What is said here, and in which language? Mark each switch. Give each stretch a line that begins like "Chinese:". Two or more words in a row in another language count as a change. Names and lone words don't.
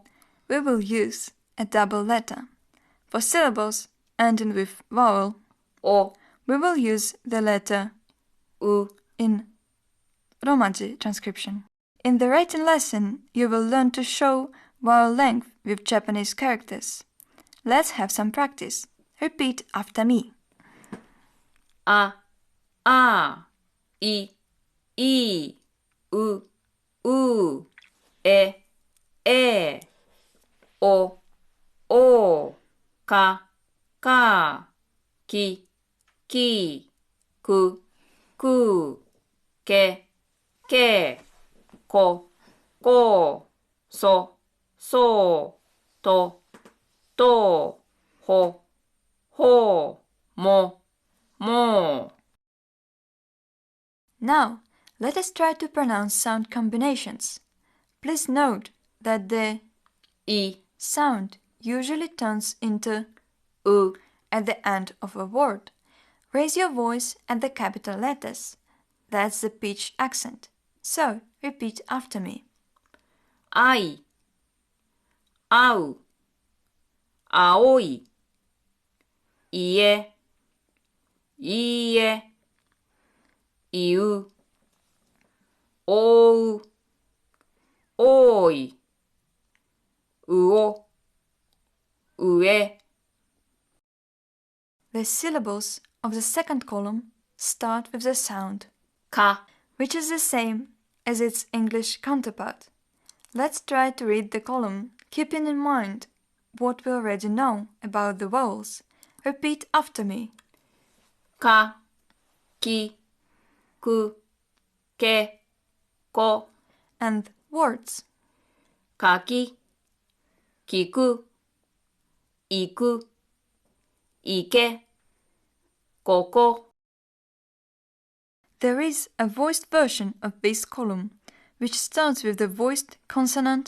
English: we will use a double letter. For syllables ending with vowel, O, we will use the letter U. in romaji transcription. In the writing lesson, you will learn to show vowel length with Japanese characters. Let's have some practice. Repeat after me.
Japanese: A, I, U, E, O, ka, ki, ku, ke, ko, so, to, ho, mo.
English: Now, let us try to pronounce sound combinations. Please note that the I, sound usually turns into U, at the end of a word. Raise your voice at the capital letters. That's the pitch accent. So, repeat after me.
Japanese: ai, au, aoi, ie, iu, ou, oi, uo, ue.
English: The syllables of the second column start with the sound Ka, which is the same as its English counterpart. Let's try to read the column, keeping in mind what we already know about the vowels. Repeat after me.
Japanese: ka, ki, ku, ke, ko.
English: And words.
Japanese: Kaki, kiku, iku, ike, koko.
English: There is a voiced version of this column, which starts with the voiced consonant